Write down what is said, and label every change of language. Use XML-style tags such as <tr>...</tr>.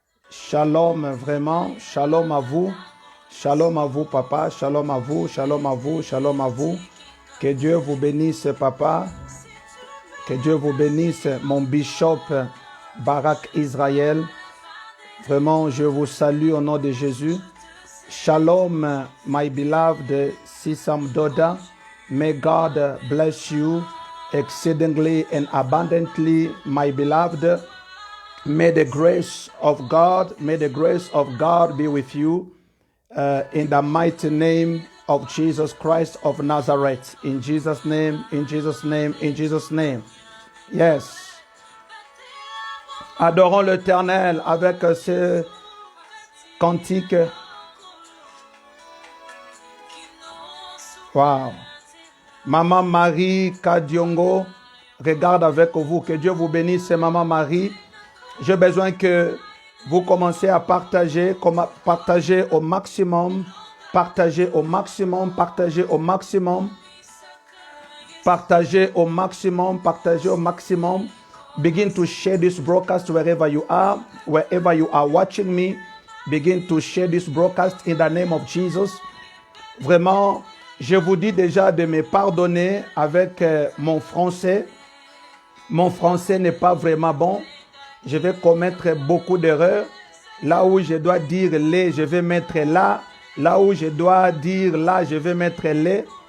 <fr>Shalom, vraiment. Shalom à vous. Shalom à vous, papa. Shalom à vous. Shalom à vous. Shalom à vous. Que Dieu vous bénisse, papa. Que Dieu vous bénisse, mon bishop Barak Israël. Vraiment, je vous salue au nom de Jésus.</fr> <en>Shalom, my beloved Sisam Doda. May God bless you exceedingly and abundantly, my beloved. May the grace of God be with you in the mighty name of Jesus Christ of Nazareth. In Jesus' name, in Jesus' name, in Jesus' name. Yes.</en> <fr>Adorons l'Éternel avec ce cantique. Wow. Maman Marie Kadiongo, regarde avec vous. Que Dieu vous bénisse, Maman Marie. J'ai besoin que vous commencez à partager au maximum, partager au maximum, partager au maximum, partager au maximum, partager au maximum.</fr> <en>Begin to share this broadcast wherever you are watching me. Begin to share this broadcast in the name of Jesus.</en> <fr>Vraiment, je vous dis déjà de me pardonner avec mon français. Mon français n'est pas vraiment bon. Je vais commettre beaucoup d'erreurs. Là où je dois dire les, je vais mettre là. Là où je dois dire là, je vais mettre les.</fr>